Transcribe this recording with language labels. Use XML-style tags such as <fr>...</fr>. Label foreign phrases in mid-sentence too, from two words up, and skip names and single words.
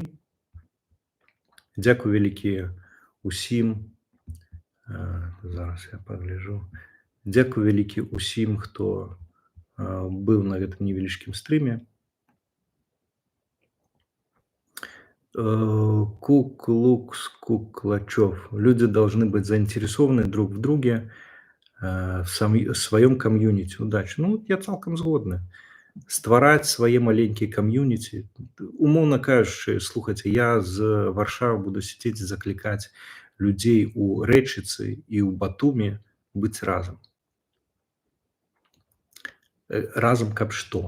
<be>Дзякуй вялікі усім. Зараз я пагляджу. Дзякуй вялікі усім, хто быў на гэтым невялічкім стрыме. Куклукс Куклачев.</be> <ru>Люди должны быть заинтересованы друг в друге, в своем комьюнити.</ru> <be>Удачи. Ну, я цалкам згодны. Ствараць свае маленькія кам'юніці. Умоўна кажучы, слухайце, я з Варшавы буду сядзець і заклікаць людзей у Рэчыцы і ў Батуме быць разам. Разам каб што.</be>